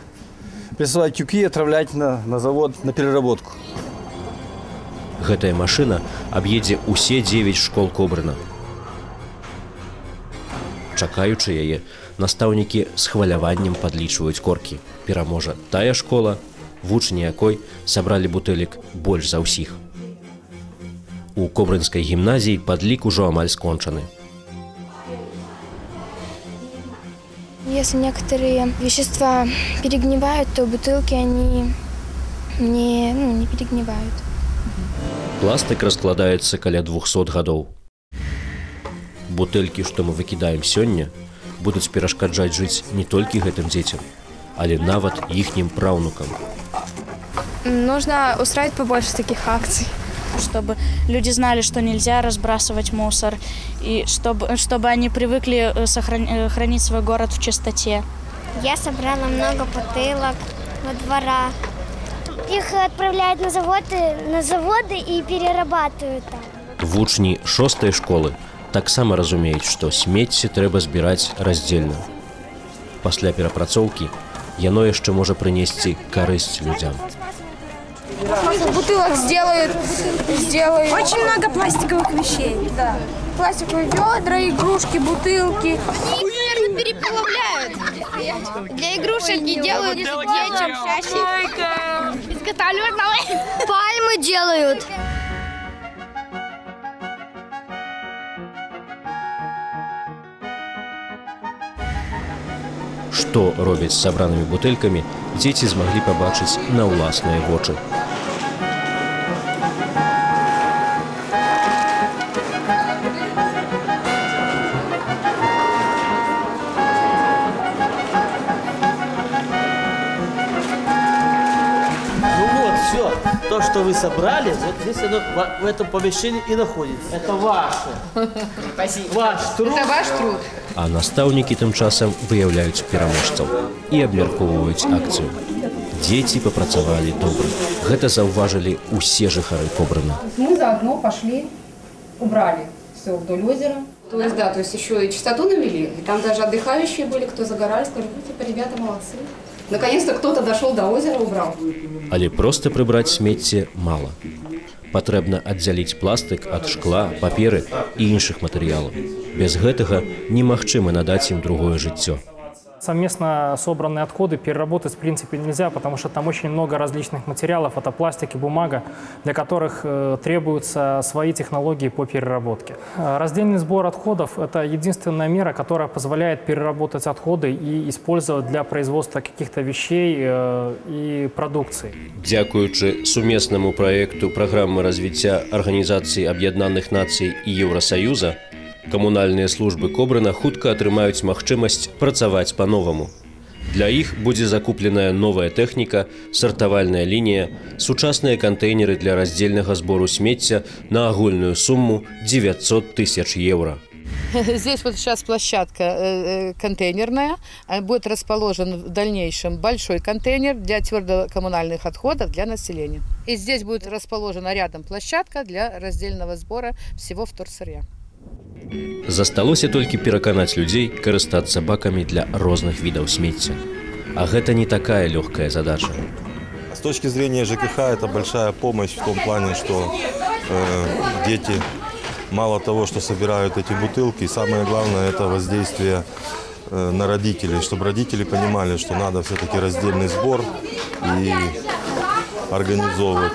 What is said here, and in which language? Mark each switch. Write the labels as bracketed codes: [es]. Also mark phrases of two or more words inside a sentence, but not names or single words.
[ru] Прессовать тюки и отправлять на завод на переработку. [be] Гэтая машына аб'едзе ўсе 9 школ Кобрына. Чакаючы яе, настаўнікі з хваляваннем падлічваюць коркі. Пераможа тая школа, вучні якой сабралі бутэлек больш за ўсіх. У Кобрынскай гімназіі падлік ужо амаль скончаны. [ru] Если некоторые вещества перегнивают, то бутылки они не перегнивают. [be] Пластик раскладаецца каля 200 гадоў. Бутэлькі, што мы выкідаем сёння, будуць перашкаджаць жыць не толькі гэтым дзецям, але нават іхнім праўнукам. [ru] Нужно устраивать побольше таких акций. Чтобы люди знали, что нельзя разбрасывать мусор, и чтобы они привыкли хранить свой город в чистоте. Я собрала много бутылок во дворах. Их отправляют на заводы и перерабатывают там. [be] Вучні 6-й школы таксама разумеюць, што смецце трэба збіраць раздзельна. Пасля перапрацоўкі яно яшчэ можа прынесці карысць людзям. [ru] Бутылок сделают. Очень много пластиковых вещей. Да. Пластиковые ведра, игрушки, бутылки. Они, наверное, переплавляют. Для игрушек и делают детям чаще. Изготавливают новые. Пальмы делают. [be] Што робяць з сабранымі бутэлькамі, дзеці змаглі пабачыць на ўласныя вочы. [ru] Ну вот, все. То, что вы собрали, вот здесь оно в этом помещении и находится. Это ваше. Спасибо. Ваш труд. Это ваш труд. [be] А настаўнікі тым часам выяўляюць пераможцаў і абмяркоўваюць акцыю. Дзеці папрацавалі добра. Гэта заўважылі ўсе жыхары Кобрына. [ru] Мы заодно пошли, убрали все вдоль озера. То есть, да, то есть еще и чистоту навели. И там даже отдыхающие были, кто загорали, сказали, ну, типа, ребята молодцы. Наконец-то кто-то дошел до озера, убрал. [be] Але проста прыбраць смецце мала. Патрэбна аддзяліць пластык ад шкла, паперы і іншых матэрыялаў. Без гэтага немагчыма надаць ім другое жыццё. [ru] Совместно собранные отходы переработать в принципе нельзя, потому что там очень много различных материалов. Это пластик и бумага, для которых требуются свои технологии по переработке. Раздельный сбор отходов – это единственная мера, которая позволяет переработать отходы и использовать для производства каких-то вещей и продукции. [be] Дзякуючы сумеснаму праекту праграмы развіцця Арганізацыі Аб'яднаных Нацый і Еўрасаюза, камунальныя службы Кобрына хутка атрымаюць магчымасць працаваць па-новаму. Для іх будзе закупленая новая тэхніка, сартавальная лінія, сучасныя кантэйнеры для раздзельнага збору смецця на агульную сумму 900 тысяч евро. [ru] Здесь вот сейчас площадка контейнерная, будет расположен в дальнейшем большой контейнер для твердокоммунальных отходов для населения. И здесь будет расположена рядом площадка для раздельного сбора всего вторсырья. [be] Засталося толькі пераканаць людзей карыстацца бакамі для розных відаў смецця. А гэта не такая лёгкая задача. [ru] С точки зрения ЖКХ это большая помощь в том плане, что дети мало того, что собирают эти бутылки, самое главное это воздействие на родителей, чтобы родители понимали, что надо все-таки раздельный сбор и организовывать.